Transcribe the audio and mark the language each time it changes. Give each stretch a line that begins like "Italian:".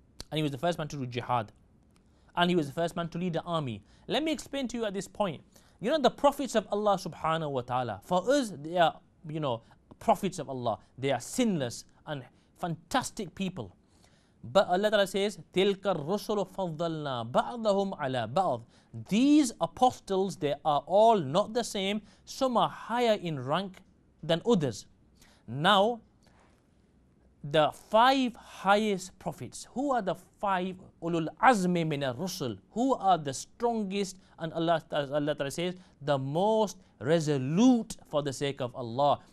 English: And he was the first man to do jihad. And he was the first man to lead the army. Let me explain to you at this point. The prophets of Allah subhanahu wa ta'ala, for us, they are, prophets of Allah. They are sinless and fantastic people.
Arabic: But Allah Ta'ala says, تِلْكَ الرُّسُلُ فَضَّلْنَا بَعْضَهُمْ عَلَى بَعْضٍ.
English: These apostles, they are all not the same. Some are higher in rank than others. Now, the 5 highest prophets, who are the 5 ulul azmi min ar-rusul, who are the strongest, and Allah Ta'ala says, the most resolute for the sake of Allah.